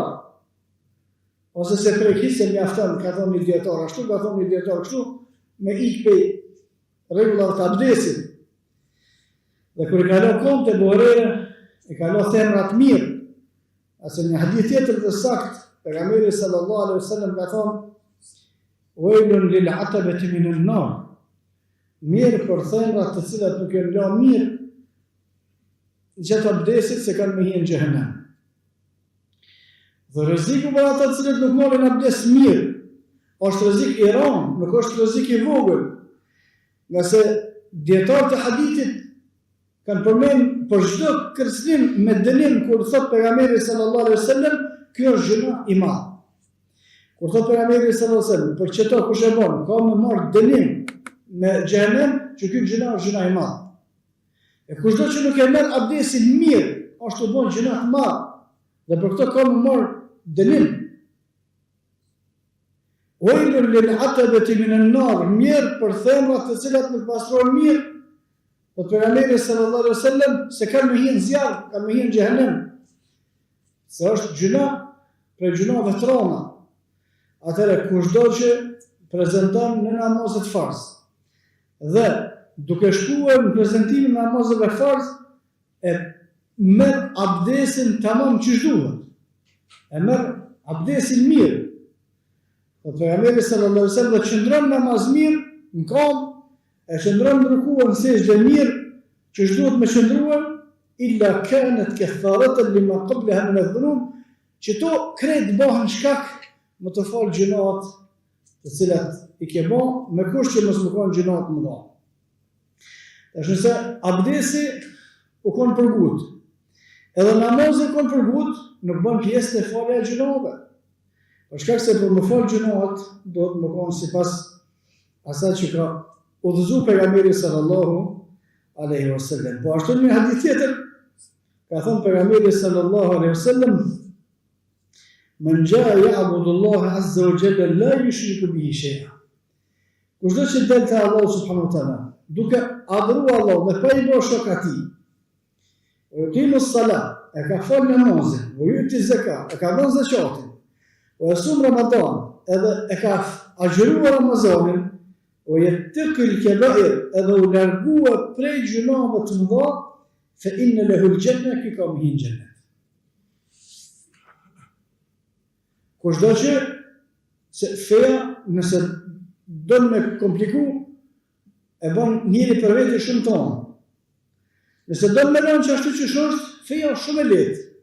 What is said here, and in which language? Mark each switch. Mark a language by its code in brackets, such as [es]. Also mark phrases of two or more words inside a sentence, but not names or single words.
[sq] Ose se prekis se mjafton, ka thonë një dietar ashtu, ka thonë një dietar kështu, me ikë pe rregullat të abdesit. Dhe kur i ka lë kohën te Buhariu, i ka lë themrat mirë. Ase një hadith tjetër të saktë, pejgamberi [ar] صلى الله عليه وسلم [sq] ka thonë: [ar] "ويل للأعقاب من النار." [sq] Mirë për themrat të cilat nuk e lë mirë gjatë abdesit se kanë me hi në xhehenem. Dhe rreziku për ata të cilët nuk marrin abdes mirë, është rrezik i rëndë, nuk është rrezik i vogël. Nga se dietarët e hadithit kanë përmend për çdo kërcënim me dënim kur thot pejgamberi [ar] صلى الله عليه وسلم, [sq] kjo është gjëna i madh. Kur thot pejgamberi [ar] صلى الله عليه وسلم, [sq] për çeto kush e bën, ka më marr dënim me xhehenem, që ky gjëna është gjëna i madh. E kushdo që nuk e merr abdesin mirë, është të bën gjëna të madh. Dhe për këtë ka më marr dënim. [ar] ويل للأعقاب من النار, [sq] mirë për themrat të cilat nuk pastrohen mirë. Po pejgamberi [ar] صلى الله عليه وسلم [sq] se kanë me hi në zjarr, kanë me hi në xhehenem. Se është gjëna për gjënave të rënda. Atëherë kushdo që prezanton në namazet farz dhe duke shkuar në prezentimin e namazeve farz, e merr abdesin tamam çish duhet. E merr abdesin mirë. Po pejgamberi [ar] صلى الله عليه وسلم [sq] qëndron namaz mirë, në kam, e qëndron në ruku në sejdë mirë, çish duhet me qëndruar, [ar] إلا كانت كفارة لما قبلها من الذنوب, [sq] që to krejt bëhen shkak më të falë gjënat të cilat i ke bë, me kusht që mos më kanë gjënat më dha. Është se abdesi u konë përgut. Edhe namazi u konë përgut, nuk bën pjesë të falja e gjunave. Për shkak se për më falë gjunavat, do të më konë sipas asaj që ka udhëzuar pejgamberi [ar] صلى الله عليه وسلم. [sq] Po ashtu në hadith tjetër, ka thënë pejgamberi [ar] صلى الله عليه وسلم: "من جاء يعبد الله عز وجل لا يشرك به شيئا." [sq] Kushdo që del te Allah [ar] سبحانه وتعالى, [sq] duke adhuru Allah dhe pa i bërë shok atij, [ar] و يقيم الصلاة, [sq] e ka fal namazin, [ar] و يؤتي الزكاة, [sq] e ka dhënë zakatin, [ar] و يصوم رمضان, [sq] edhe e ka agjëruar Ramazanin, [ar] و يتقي الكبائر, [sq] edhe u largua prej gjunave të mëdha, [ar] فإن له الجنة, [sq] ky ka më hi në xhenet. Kushdo që se feja, nëse dënë me kompliku, e bën njëri për vete shumë tonë. Nëse dënë me lënë që ashtu që është, feja është shumë e letë.